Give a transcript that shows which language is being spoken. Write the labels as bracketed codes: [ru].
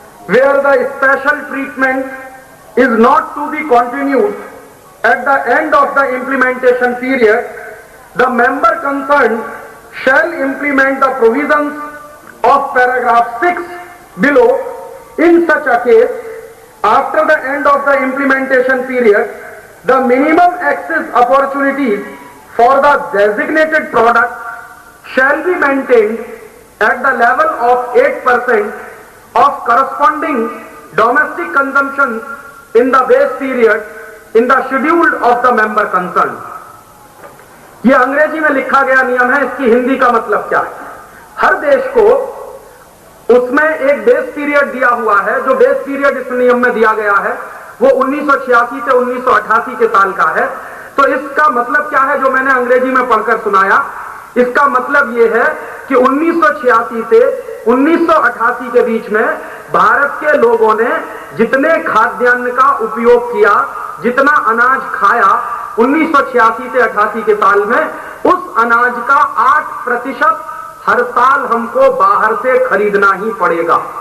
[en] Where the special treatment is not to be continued at the end of the implementation period, the member concern shall implement the provisions of paragraph 6 below. In such a case, after the end of the implementation period, the minimum access opportunities for the designated product shall be maintained at the level of 8% of corresponding domestic consumption in the base period in the schedule of the member concerned. [hi] यह अंग्रेजी में लिखा गया नियम है। इसकी हिंदी का मतलब क्या है? हर देश को उसमें एक बेस पीरियड दिया हुआ है। जो बेस पीरियड इस नियम में दिया गया है वो 1986 से 1988 के साल का है। तो इसका मतलब क्या है जो मैंने अंग्रेजी में पढ़कर सुनाया? इसका मतलब यह है कि 1986 से 1988 के बीच में भारत के लोगों ने जितने खाद्यान्न का उपयोग किया, जितना अनाज खाया 1986 से 88 के साल में, उस अनाज का 8% हर साल हमको बाहर से खरीदना ही पड़ेगा।